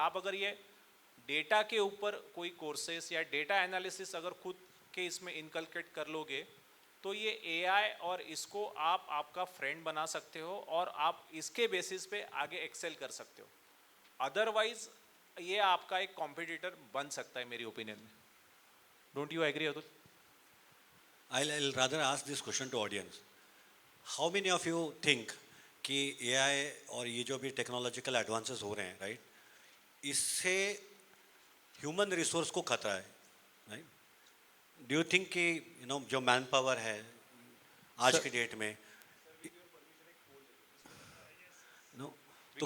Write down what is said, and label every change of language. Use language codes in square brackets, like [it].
[hi] आप अगर ये डेटा के ऊपर कोई कोर्सेस या डेटा एनालिसिस अगर खुद के इसमें इनकलकेट कर लोगे तो ये एआई और इसको आप आपका फ्रेंड बना सकते हो और आप इसके बेसिस पे आगे एक्सेल कर सकते हो. अदरवाइज ये आपका एक कॉम्पिटिटर बन सकता है मेरी ओपिनियन में. [en] Don't you agree Atul? I'll rather ask this question to audience. How many of you think [hi] कि AI और ये जो भी टेक्नोलॉजिकल एडवांसेस हो रहे हैं, राइट, इससे ह्यूमन रिसोर्स को खतरा है, राइट? [en] do you think [hi] कि जो मैन पावर है आज की डेट में, नो, तो